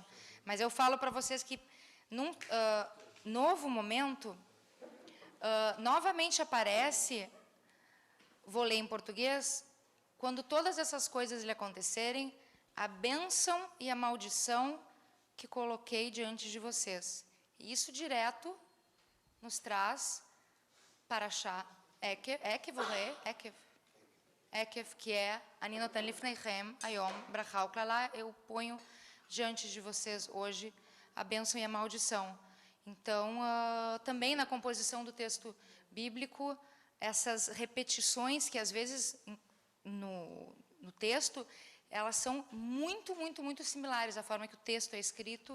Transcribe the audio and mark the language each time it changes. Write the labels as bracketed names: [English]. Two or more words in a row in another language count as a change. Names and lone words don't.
[Portuguese] Mas eu falo para vocês que, num novo momento, novamente aparece, vou ler em português, quando todas essas coisas lhe acontecerem, a bênção e a maldição que coloquei diante de vocês. E isso direto nos traz Parashá Ekev, que é [Hebrew] אני נותן לפניכם היום ברכה וקללה, [Portuguese] eu ponho diante de vocês hoje a bênção e a maldição. Então, também na composição do texto bíblico, essas repetições que às vezes no texto, elas são muito, muito, muito similares à forma que o texto é escrito.